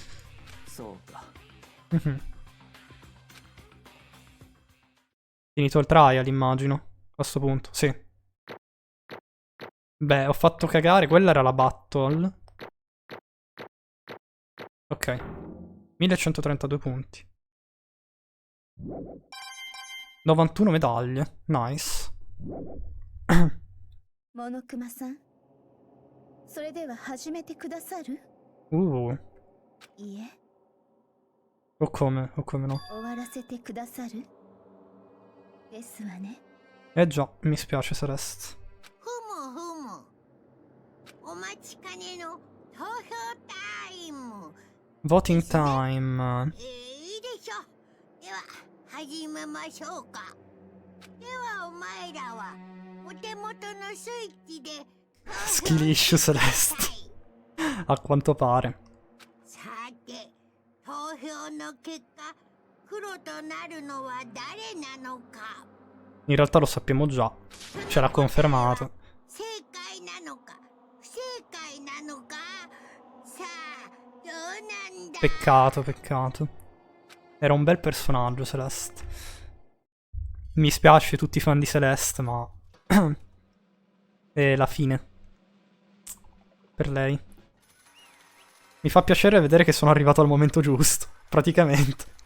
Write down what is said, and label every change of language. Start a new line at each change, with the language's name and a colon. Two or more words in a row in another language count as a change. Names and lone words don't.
Italian: Finito il trial, immagino, a questo punto, sì. Beh, ho fatto cagare, quella era la battle. Ok. 1132 punti. 91 medaglie, nice.
Japanese: モノクマさん、それでは始めてくださる？いえ。
Italian: O come no?
Japanese: 終わらせてくださる？ですわね。
Italian: Eh già, mi spiace Celeste.
Japanese: ふむ、お待ちかねの投票タイム。
English: Voting time.
Japanese: いいでしょう。では始めましょうか。ではお前らはお手元のスイッチで
Italian: Skillish Celeste. A quanto pare.
Japanese: さて、投票の結果、黒となるのは誰なのか。
Italian: In realtà lo sappiamo già. Ce l'ha confermato.
Japanese: 正解なのか不正解なのか。さあ、どうなんだ。
Italian: Peccato, peccato. Era un bel personaggio Celeste. Mi spiace tutti i fan di Celeste, ma... è la fine. Per lei. Mi fa piacere vedere che sono arrivato al momento giusto, praticamente.